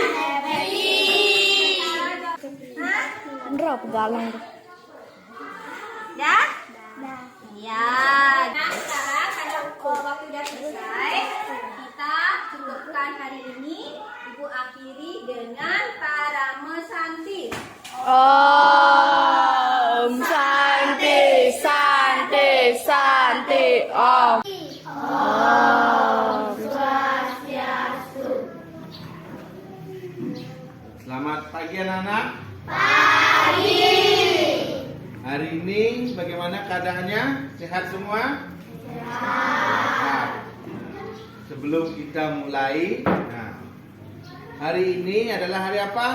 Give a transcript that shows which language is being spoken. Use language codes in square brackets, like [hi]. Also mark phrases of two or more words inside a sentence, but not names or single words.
[en] Happy. Hah? Drop galang. [id] Ya? Ya. Nah, sekarang karena waktu sudah selesai, kita cukupkan hari ini. Ibu akhiri dengan [sa] parame santi. Om Santi, Santi, Santi, Om. [ban] Om Swastiastu. [id] Selamat pagi anak-anak? Pagi. Hari ini bagaimana keadaannya? Sehat semua? Sehat. Sebelum kita mulai, hari ini adalah hari apa?